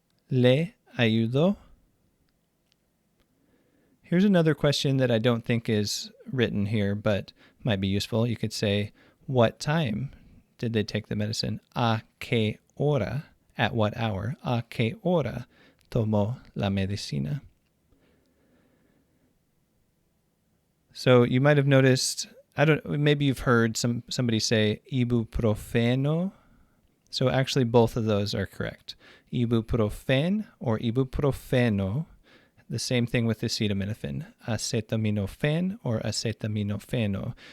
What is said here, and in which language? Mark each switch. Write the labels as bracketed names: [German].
[Spanish] Le ayudó. [English] Here's another question that I don't think is written here, but might be useful. You could say, what time did they take the medicine? [Spanish] ¿A qué hora? At what hour? ¿A qué hora tomó la medicina? [English] So you might have noticed, maybe you've heard somebody say ibuprofeno. So actually both of those are correct. Ibuprofen or ibuprofeno. The same thing with acetaminophen. Acetaminophen or acetaminofeno.